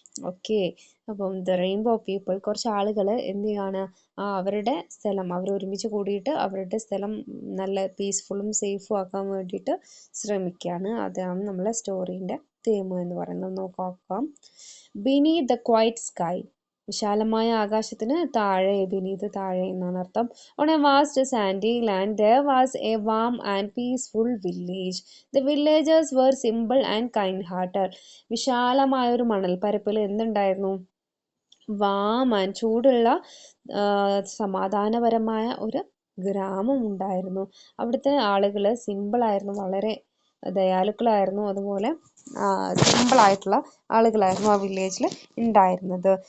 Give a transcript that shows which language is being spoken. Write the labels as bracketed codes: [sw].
[ml] Okay, അപ്പം the rainbow people, കുറച്ച് ആളുകൾ എന്ത് ചെയ്യാണ്, അവരുടെ സ്ഥലം അവർ ഒരുമിച്ച് കൂടിയിട്ട് അവരുടെ സ്ഥലം നല്ല പീസ്ഫുള്ളും സേഫും ആക്കാൻ വേണ്ടിയിട്ട് ശ്രമിക്കുകയാണ്. അതാണ് നമ്മളെ സ്റ്റോറീൻ്റെ തീം എന്ന് പറയുന്നത്. നോക്കാം. [en] beneath the quiet sky, [ml] വിശാലമായ ആകാശത്തിന് താഴെ, ബിനീത് താഴെ എന്നാണ് അർത്ഥം. [en] On a vast sandy land there was a warm and peaceful village. The villagers were simple and kind hearted. [ml] വിശാലമായ ഒരു മണൽപ്പരപ്പിൽ എന്തുണ്ടായിരുന്നു? വാം ആൻഡ് ചൂടുള്ള സമാധാനപരമായ ഒരു ഗ്രാമം ഉണ്ടായിരുന്നു. അവിടുത്തെ ആളുകൾ സിമ്പിളായിരുന്നു, വളരെ ദയാലുക്കളായിരുന്നു, അതുപോലെ സിമ്പിളായിട്ടുള്ള ആളുകളായിരുന്നു ആ വില്ലേജിൽ ഉണ്ടായിരുന്നത്.